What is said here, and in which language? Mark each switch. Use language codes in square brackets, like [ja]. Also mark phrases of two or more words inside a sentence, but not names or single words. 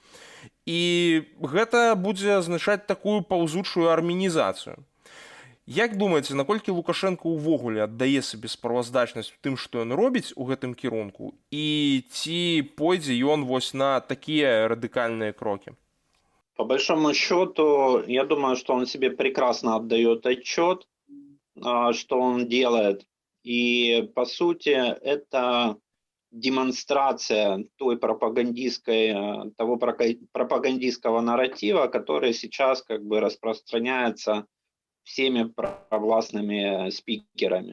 [be] І гэта будзе азначаць такую паўзучую армянізацыю. Як думаеце, наколькі Лукашенко ўвогуле аддае сабе справаздачнасць у тым, што ён робіць у гэтым кірунку, і ці пойдзе ён вось на такія радыкальныя крокі? [ru] По большому счету, я думаю, что он себе прекрасно отдает отчет, что он делает. И, по сути, это демонстрация того пропагандистского нарратива, который сейчас как бы распространяется всеми провластными спикерами.